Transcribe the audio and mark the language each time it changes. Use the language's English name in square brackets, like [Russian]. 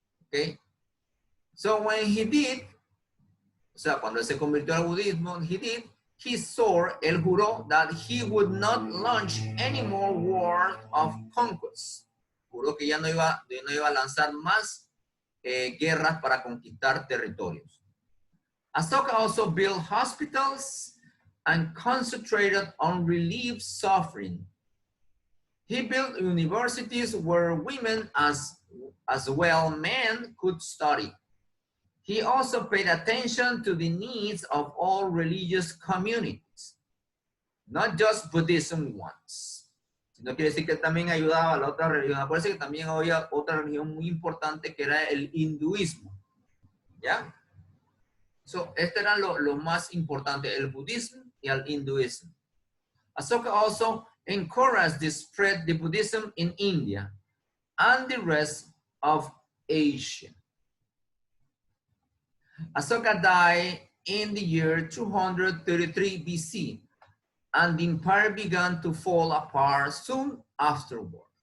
[English] Okay? So when he did, [Spanish] o sea, cuando él se convirtió al budismo, [English] he swore, [Spanish] él juró, [English] that he would not launch any more wars of conquest. [Spanish] Juró que ya no iba a lanzar más guerras para conquistar territorios. [English] Asoka also built hospitals and concentrated on relief suffering. He built universities where women as well men could study. He also paid attention to the needs of all religious communities, not just Buddhism ones. [Spanish] No quiere decir que también ayudaba a la otra religión. Acuérdense que también había otra religión muy importante que era el hinduismo. ¿Ya? So, este era lo más importante, el budismo y el hinduismo. [English] Asoka also encouraged the spread of Buddhism in India and the rest of Asia. Asoka died in the year 233 BC, and the empire began to fall apart soon afterward.